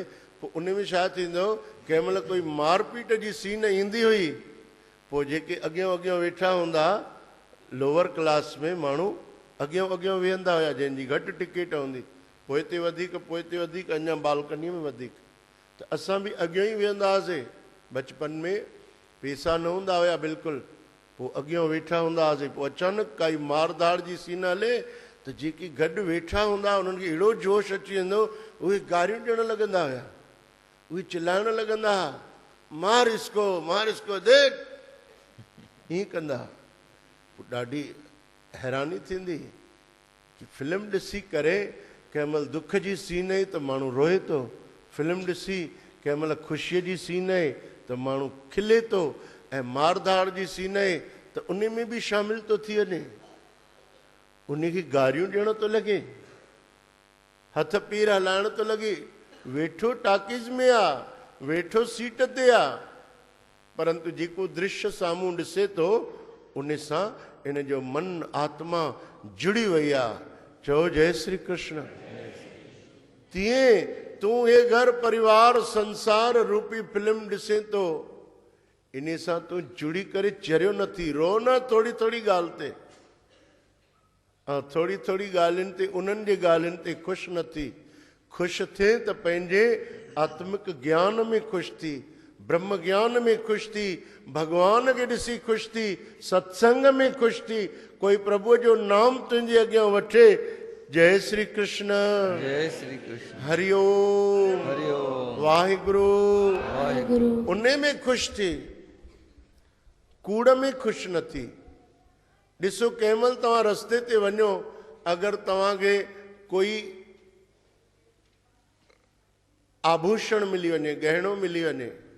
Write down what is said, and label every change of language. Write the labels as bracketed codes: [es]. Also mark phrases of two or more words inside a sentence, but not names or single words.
[sd] पोइ उन में छा थींदो, कंहिं महिल कोई मारपीट जी सीन ईंदी हुई, पोइ जेके अॻियां अॻियां वेठा हूंदा लोअर क्लास में माण्हू अॻियां अॻियां वेहंदा हुया, जंहिंजी घटि टिकट हूंदी, पोइ ते वधीक, अञा बालकनीअ में वधीक, त असां बि अॻियां ई वेहंदा हुआसीं। बचपन में पैसा न हूंदा हुया बिल्कुलु, पोइ अॻियां वेठा हूंदा हुआसीं। पोइ अचानक काई मारधाड़ जी सीन हले त जेके गॾु वेठा हूंदा उन्हनि खे अहिड़ो जोश अची वेंदो, उहे गारियूं ॾियणु लॻंदा हुया, उहे चिल्लाइण लॻंदा हुआ, [hi] मार इसको देख, [sd] हीअं कंदा। ॾाढी हैरानी थींदी कि फिल्म ॾिसी करे कंहिं महिल दुख जी सीन आहे त माण्हू रोए थो, फिल्म ॾिसी कंहिं महिल ख़ुशीअ जी सीन आहे त माण्हू खिले थो, ऐं मारधाड़ जी सीन आहे त उन में बि शामिल थो थी वञे, उन खे गारियूं ॾियणो थो लॻे, हथ पेर हलाइण थो लॻे, वेठो टाकीज़ में आहे, वेठो सीट ते आहे, परंतु जेको दृश्य साम्हूं ॾिसे थो उन सां इन जो मन आत्मा जुड़ी वई आहे। चओ जय श्री कृष्ण। तीअं तूं हे घर परिवार संसार रूपी फिल्म ॾिसे थो, इन सां तूं जुड़ी करे चरियो नथी, रो न थोड़ी थोड़ी ॻाल्हि ते, थोड़ी थोड़ी ॻाल्हियुनि ते, उन्हनि जे ॻाल्हियुनि ते ख़ुशि न थी। ख़ुशि थिए त पंहिंजे आत्मिक ज्ञान में ख़ुशि थी, ब्रह्म ज्ञान में ख़ुशि थी, भगवान खे ॾिसी ख़ुशि थी, सत्संग में ख़ुशि थी, कोई प्रभुअ जो नाम तुंहिंजे अॻियां वठे। जय श्री कृष्ण, जय श्री कृष्ण, हरिओम, हरिओम, वाहिगुरु, वाहिगुरु। उन में ख़ुशि थी, कूड़ में ख़ुशि न थी। ॾिसो कंहिं महिल तव्हां रस्ते ते वञो, अगरि तव्हांखे कोई आभूषण मिली वञे, गहणो मिली वञे,